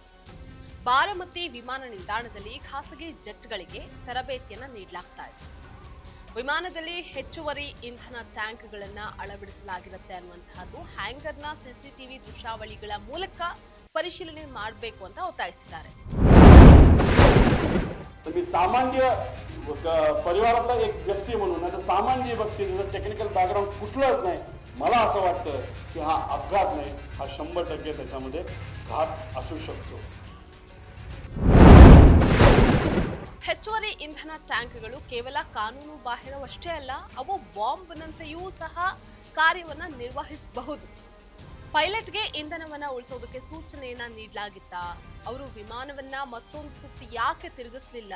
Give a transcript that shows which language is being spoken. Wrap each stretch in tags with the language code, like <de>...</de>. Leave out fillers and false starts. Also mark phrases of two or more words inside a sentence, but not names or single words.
<kn>ಬಾರಾಮತಿ ವಿಮಾನ ನಿಲ್ದಾಣದಲ್ಲಿ ಖಾಸಗಿ ಜೆಟ್ಗಳಿಗೆ ತರಬೇತಿಯನ್ನ ನೀಡಲಾಗ್ತಾ ಇದೆ. ವಿಮಾನದಲ್ಲಿ ಹೆಚ್ಚುವರಿ ಇಂಧನ ಟ್ಯಾಂಕ್ಗಳನ್ನ ಅಳವಡಿಸಲಾಗಿರುತ್ತೆ ಅನ್ನುವಂತಹದ್ದು ಹ್ಯಾಂಗರ್ನ ಸಿಸಿಟಿವಿ ದೃಶ್ಯಾವಳಿಗಳ ಮೂಲಕ ಪರಿಶೀಲನೆ ಮಾಡಬೇಕು ಅಂತ ಒತ್ತಾಯಿಸಿದ್ದಾರೆ.</kn> <mr>मी सामान्य परिवारातला एक व्यक्ती म्हणून आता सामान्य व्यक्ती जर</mr> <en>technical background</en> <mr>कुठलंच नाही, मला असं वाटतं की हा अपघात नाही, हा 100% त्याच्यामध्ये घात असू शकतो.</mr> <kn>ಹೆಚ್ಚುವರಿ ಇಂಧನ ಟ್ಯಾಂಕ್ಗಳು ಕೇವಲ ಕಾನೂನು ಬಾಹಿರವಷ್ಟೇ ಅಲ್ಲ, ಅವು ಬಾಂಬ್ನಂತೆಯೂ ಸಹ ಕಾರ್ಯವನ್ನ ನಿರ್ವಹಿಸಬಹುದು. ಪೈಲಟ್ಗೆ ಇಂಧನವನ್ನ ಉಳಿಸೋದಕ್ಕೆ ಸೂಚನೆಯನ್ನ ನೀಡಲಾಗಿತ್ತ? ಅವರು ವಿಮಾನವನ್ನ ಮತ್ತೊಂದು ಸುತ್ತಿ ಯಾಕೆ ತಿರುಗಿಸಲಿಲ್ಲ?</kn>